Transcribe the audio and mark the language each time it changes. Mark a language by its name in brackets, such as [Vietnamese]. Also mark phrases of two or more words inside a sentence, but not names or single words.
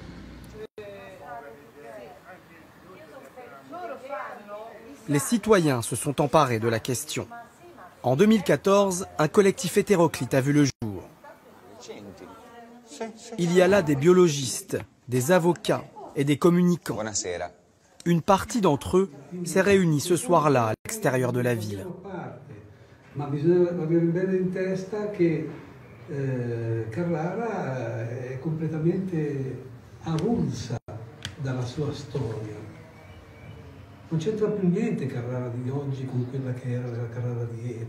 [French] Les citoyens se sont emparés de la question. En 2014, un collectif hétéroclite a vu le jour. Il y a là des biologistes, des avocats et des communicants. Une partie d'entre eux s'est réunie ce soir-là à l'extérieur de la ville. [Italian] Ma bisogna avere bene in testa che Carrara è completamente avulsa dalla sua storia. Non c'entra più niente Carrara di oggi con quella che era la Carrara di ieri.